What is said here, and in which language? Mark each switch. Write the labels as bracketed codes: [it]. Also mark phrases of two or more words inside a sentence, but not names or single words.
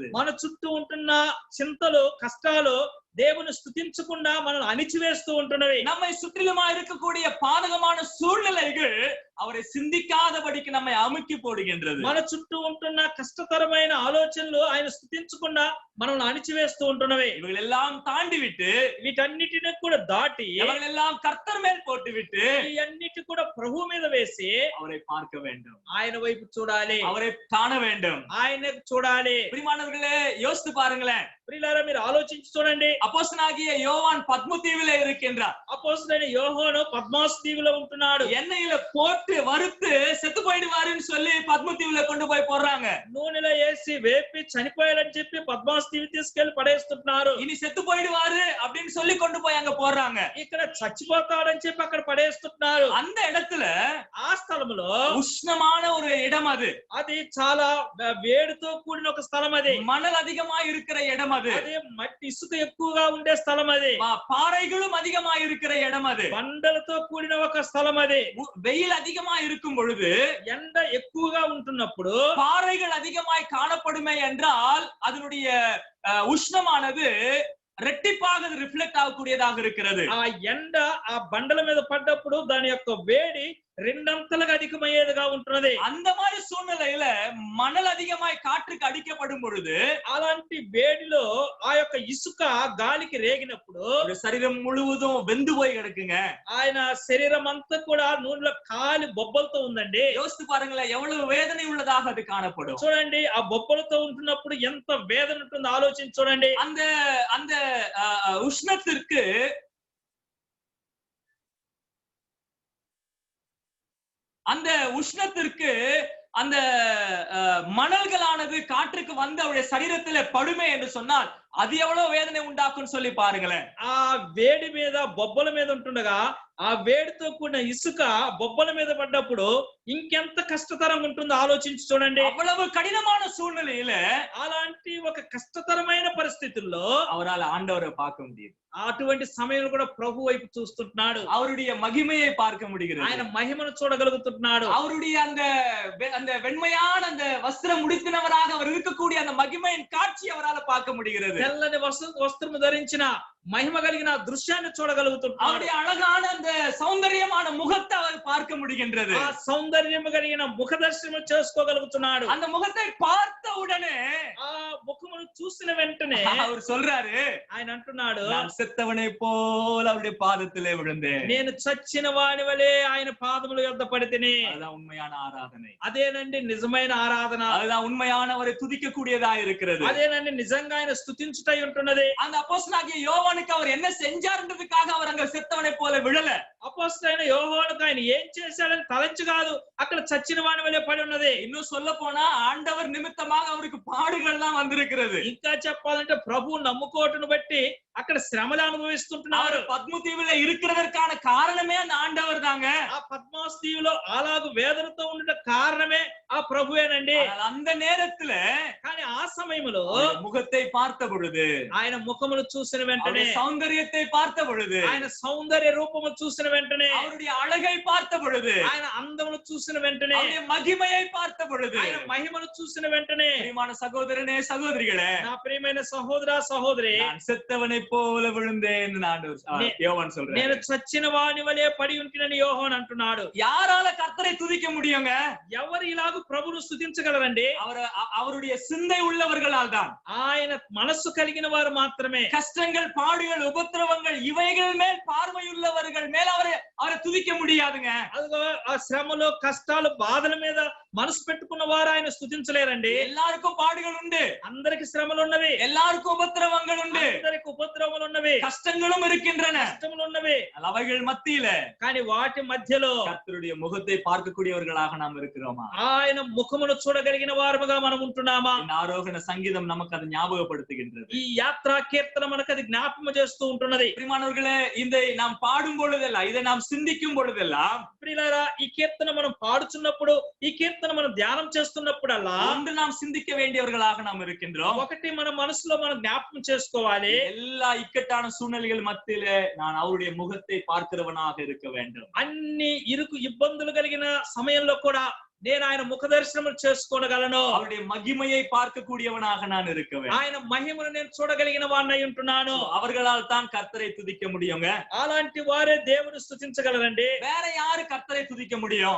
[te] మన చుట్టూ ఉంటున్న చింతలు కష్టాలు దేవుని స్తుతించకుండా మనల్ని అణిచివేస్తూ ఉంటున్నవి. [ta] நம்மை சுற்றிலுமா இருக்கக்கூடிய பாதகமான சூழ்நிலைகள் அவரை சிந்திக்காதபடிக்கு நம்மை அமுக்கி போடுகின்றது. [te] మన చుట్టూ ఉంటున్న కష్టతరమైన ఆలోచనలు ఆయన స్తుతించకుండా మనల్ని అణిచివేస్తూ ఉంటున్నవి. [ta] இவர்கள் எல்லாம் தாண்டி விட்டு, [te] వీటన్నిటిని కూడా దాటి [ta] இவர்கள் எல்லாம் கர்த்தர் மேல் போட்டு விட்டு [te] ఈ అన్నిటి కూడా ప్రభు మీద వేసి [ta] அவரை பார்க்க வேண்டும், [te] ఆయన వైపు చూడాలి, [ta] அவரை காண வேண்டும். [te] ఆయన చూడాలి. [ta] பிரியமானவர்களே, யோசித்து பாருங்களேன். [te] ప్రియులారా మీరు ఆలోచించి చూడండి. [ta] அப்போஸ்தலனாகிய யோவான் பத்மு தீவிலே இருக்கின்றார். [te] అపోస్తలుడైన యోహాను పద్మాసు దీవిలో ఉంటున్నాడు. [ta] எண்ணெயில போட்டு வறுத்து செத்து போயிடுவாருன்னு சொல்லி பத்மு தீவுல கொண்டு போய் போடுறாங்க. [te] నూనెలో వేసి వేపి చనిపోయాడని చెప్పి పద్మాసు దీవి తీసుకెళ్లి పడేస్తున్నారు. [ta] இனி செத்து போயிடுவாரு அப்படின்னு சொல்லி கொண்டு போய் அங்க போடுறாங்க. [te] ఇక్కడ చచ్చిపోతాడని చెప్పి అక్కడ పడేస్తున్నారు. [ta] அந்த இடத்துல [te] ఆ స్థలములో [ta] உஷ்ணமான ஒரு இடம் அது. [te] అది చాలా వేడితో కూడిన ఒక స్థలం అది. [ta] மணல் அதிகமா இருக்கிற இடம் அது. [te] అది మట్టి ఇసుక ఎక్కువగా ఉండే స్థలం అది. [ta] பாறைகளும் அதிகமா இருக்கிற இடம் அது. [te] బండలతో కూడిన ఒక స్థలం అది. [ta] வெயில் அதிகமா இருக்கும் பொழுது, [te] ఎండ ఎక్కువగా ఉంటున్నప్పుడు [ta] பாறைகள் அதிகமாய் காணப்படுமே என்றால் அதனுடைய உஷ்ணமானது ரெட்டிப்பாக ரிஃப்ளெக்ட் ஆகக்கூடியதாக இருக்கிறது. [te] ఆ ఎండ ఆ బండల మీద పడ్డప్పుడు దాని యొక్క వేడి రెండంతలుగా అధికమయ్యేదిగా ఉంటున్నది. [ta] அந்த மாதிரி சூழ்நிலையில மணல் அதிகமாய் காற்றுக்கு அடிக்கப்படும் பொழுது, [te] అలాంటి వేడిలో ఆ యొక్క ఇసుక గాలికి రేగినప్పుడు [ta] சரீரம் முழுவதும் வெந்து போய் கிடக்குங்க. [te] ఆయన శరీరం అంతా కూడా నూనెలో కాలి బొబ్బలతో ఉందండి. [ta] யோசித்து பாருங்களேன், எவ்வளவு வேதனை உள்ளதாக அது காணப்படும். [te] చూడండి ఆ బొబ్బలతో ఉంటున్నప్పుడు ఎంత వేదన ఉంటుందో ఆలోచించి చూడండి. [ta] அந்த அந்த உஷ்ணத்திற்கு அந்த உஷ்ணத்திற்கு அந்த மணல்களானது காற்றுக்கு வந்து அவருடைய சரீரத்திலே படுமே என்று சொன்னால் அது எவ்வளவு வேதனை உண்டாக்கும் சொல்லி பாருங்களேன். [te] ఆ వేడి మీద బొబ్బల మీద ఉంటుండగా ఆ వేడితో కూడిన ఇసుక బొబ్బల మీద పడ్డప్పుడు ఇంకెంత కష్టతరంగా ఉంటుందో ఆలోచించి చూడండి. [ta] அவ்வளவு கடினமான சூழ்நிலையில [te] అలాంటి ఒక కష్టతరమైన పరిస్థితుల్లో [ta] அவரால் ஆண்டவரை பார்க்க முடியுது. [te] అటువంటి సమయంలో కూడా ప్రభు వైపు చూస్తున్నాడు. [ta] அவருடைய மகிமையை பார்க்க முடிகிறது. [te] ఆయన మహిమను చూడగలుగుతున్నాడు. [ta] அவருடைய அந்த அந்த வெண்மையான அந்த வஸ்திரம் முடித்தினவராக அவர் இருக்கக்கூடிய அந்த மகிமையின் காட்சி அவரால் பார்க்க முடிகிறது. [te] తెల్లని వస్త్రము ధరించిన మహిమ కలిగిన దృశ్యాన్ని చూడగలుగుతున్నాడు. [ta] அவருடைய அழகான அந்த சௌந்தரியமான முகத்தை அவர் பார்க்க முடிகின்றது. [te] ఆ సౌందర్యము కలిగిన ముఖ దర్శనం చేసుకోగలుగుతున్నాడు. [ta] அந்த முகத்தை பார்த்த உடனே [te] ఆ ముఖమును చూసిన వెంటనే [ta] அவர் சொல்றாரு, [te] ఆయన అంటున్నాడు, [ta] நான் செத்தவனை போல அவருடைய பாதத்திலே விழுந்தேன். [te] నేను చచ్చిన వాని వలె ఆయన పాదముల యొద్ద పడితిని. [ta] அதுதான் உண்மையான ஆராதனை. [te] అదేనండి నిజమైన ఆరాధన. [ta] அதுதான் உண்மையான அவரை துதிக்க கூடியதா இருக்கிறது. [te] అదేనండి నిజంగా ఆయన స్తుతించుటై ఉంటున్నది. [ta] அந்த அப்போஸ்தலனாகிய யோவானுக்கு அவர் என்ன செஞ்சார்ன்றதுக்காக அவர் அங்க செத்தவனை போல விழல. [te] అపోస్తలుడైన యోహానుకు ఆయన ఏం చేశాడని తలంచి కాదు, అక్కడ చచ్చిన వాని వలె పడి ఉన్నది. [ta] இன்னும் சொல்ல போனா ஆண்டவர் நிமித்தமாக அவருக்கு பாடுகள் தான் வந்திருக்கிறது. [te] ఇంకా చెప్పాలంటే ప్రభు నమ్ముకోవటను బట్టి అక్కడ శ్రమలు అనుభవిస్తుంటున్నారు. [ta] பத்மு தீவுல இருக்கிறதற்கான காரணமே அந்த ஆண்டவர் தாங்க. [te] ఆ పద్మాస్ దీవిలో అలాగూ వేదనతో ఉండే కారణమే ఆ ప్రభువేనండి. [ta] அந்த நேரத்துல [te] కానీ ఆ సమయంలో [ta] முகத்தை பார்த்த பொழுது, [te] ఆయన ముఖమును చూసిన వెంటనే, [ta] சௌந்தரியத்தை பார்த்த பொழுது, [te] ఆయన సౌందర్య రూపము చూసిన వెంటనే, [ta] அவருடைய அழகை பார்த்த பொழுது, [te] ఆయన అందమును చూసిన వెంటనే, [ta] அவருடைய மகிமையை பார்த்த பொழுது, [te] ఆయన మహిమను చూసిన వెంటనే, [ta] பிரியமான சகோதரனே சகோதரிகளே, [te] నా ప్రియమైన సహోదర సహోదరి, [ta] நான் செத்தவனை போல விழுந்தேன் யோவான் சொல்றேன். [te] నేను చచ్చిన వాని వలె పడి ఉంటినని యోహాను అంటున్నాడు. [ta] யாரால கர்த்தரை துதிக்க முடியுங்க? [te] ఎవరు ఇలాగ ప్రభువును స్తుతించగలరండి? [ta] அவருடைய சிந்தை உள்ள உள்ளவர்களால் தான். [te] ఆయన మనస్సు కలిగిన వారు మాత్రమే. [ta] கஷ்டங்கள், பாடுகள், உபத்திரவங்கள் இவைகள் மேல் பார்வையுள்ளவர்கள் மேல் அவரை துதிக்க முடியாதுங்க. [te] అదిగో ఆ శ్రమలు, కష్టాలు, బాధల మీద మనసు పెట్టుకున్న వారు ఆయన స్తుతించలేరండి. [ta] எல்லாருக்கும் பாடுகள் உண்டு, [te] అందరికి శ్రమలు ఉన్నవి, [ta] எல்லாருக்கும் உபத்திரவங்கள் உண்டு, [te] అందరికి ఉపద్రవములు ఉన్నవి, [ta] கஷ்டங்களும் இருக்கின்றன, [te] కష్టములు ఉన్నవి. [ta] அவைகள் மத்தியில [te] కానీ వాటి మధ్యలో [ta] கர்த்தருடைய முகத்தை பார்க்கக்கூடியவர்களாக நாம் இருக்கிறோமா? [te] ఆయన ముఖమును చూడగలిగిన వారముగా మనం ఉంటున్నామా? [ta] இந்த ஆரோகண சங்கீதம் நமக்கு அதை ஞாபகப்படுத்துகின்றது. [te] ఈ యాత్రా కీర్తన మనకు అది జ్ఞాపకం చేస్తూ ఉంటున్నది. [ta] பிரியமானவர்களே, இதை நாம் பாடும் பொழுதெல்லாம், இதை நாம் சிந்திக்கும் பொழுதெல்லாம், [te] ప్రియులారా, ఈ కీర్తన మనం పాడుచున్నప్పుడు, ఈ కీర్తన మనం ధ్యానం చేస్తున్నప్పుడల్లా [ta] ஒன்று நாம் சிந்திக்க வேண்டியவர்களாக நாம் இருக்கின்றோம். [te] ఒకటి మన మనసులో మనం జ్ఞాపకం చేసుకోవాలి, [ta] எல்லா ఇక్కட்டான சூழ்நிலைகள் மத்தியிலே நான் அவருடைய முகத்தை பார்க்கிறவனாக இருக்க வேண்டும். [te] అన్ని ఇరుకు ఇబ్బందులు కలిగిన సమయంలో కూడా నేను ఆయన ముఖ దర్శనం చేసుకోగలను, [ta] அவருடைய மகிமையை பார்க்கக்கூடியவனாக நான் இருக்க வேண்டும். [te] ఆయన మహిమను నేను చూడగలిగిన వాడినై ఉంటున్నాను. [ta] அவர்களால் தான் கர்த்தரை துதிக்க முடியுங்க. [te] అలాంటి వారే దేవుని స్తుతించగలరండి. [ta] வேற யாரு கர்த்தரை துதிக்க முடியும்?